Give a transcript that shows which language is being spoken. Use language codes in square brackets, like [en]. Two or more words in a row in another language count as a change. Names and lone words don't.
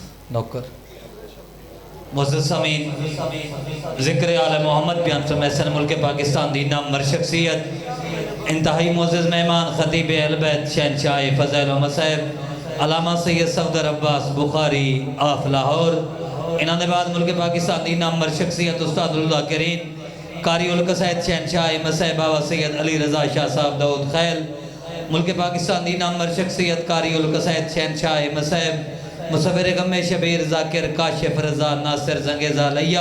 [skr] نوکر معزز سامعین ذکر آل محمد بیان فرمائے ملک پاکستان دی نامور شخصیت انتہائی معزز مہمان خطیب اہل بیت شہنشاہ فضائل و مصائب علامہ سید صفدر عباس بخاری آف لاہور. انہاں دے بعد ملک پاکستان دی نامور شخصیت استاد الذاکرین قاری القصائد شہنشاہ مصائب بابا سید علی رضا شاہ صاحب داؤد خیل. ملک پاکستان دی نامور شخصیت قاری القصائد شہنشاہ مصائب مصور غم شبیر ذاکر کاشف رضا ناصر زنگیزہ لیہ.